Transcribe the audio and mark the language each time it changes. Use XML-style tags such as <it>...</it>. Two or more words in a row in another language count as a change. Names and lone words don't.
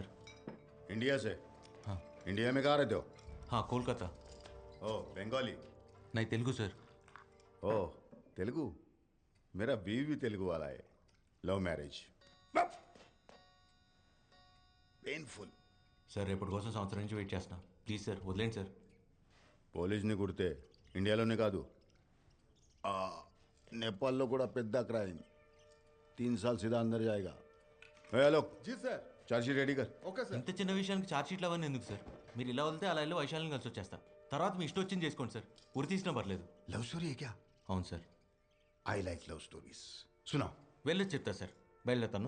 <hi>इंडिया से? हाँ. इंडिया में कहाँ रहते हो? हाँ कोलकाता. ओ बंगाली? नहीं तेलुगु सर. ओ तेलुगु? मेरा बीवी भी तेलुगु वाला है.</hi> <en>love marriage. painful.</en> <te>సార్ రేపటి కోసం సంవత్సరం నుంచి వెయిట్ చేస్తున్నా. ప్లీజ్ సార్ వదిలేండి సార్. పోలీస్ని కుడితే ఇండియాలోనే కాదు నేపాల్లో కూడా పెద్ద క్రైమ్.</te> <hi>3 साल सीधा अंदर जाएगा. हेलो जी सर. चार्जशीट रेडी कर.</hi> <en>okay sir.</en> <te>ఇంత చిన్న విషయానికి ఛార్జ్ షీట్లు అవన్నీ ఎందుకు సార్? మీరు ఇలా వెళ్తే అలా వెళ్ళి వైశాల్ని కలిసి వచ్చేస్తా. తర్వాత మీ ఇష్టం వచ్చింది చేసుకోండి సార్. ఉరి తీసినా పర్లేదు.</te> <en>love story</en> <hi>है क्या?</hi> <te>అవును సార్.</te> <en>I like love stories. सुनाओ.</en> <te>వెళ్ళొచ్చి చెప్తా సార్. బయలుదేరుతాను.</te>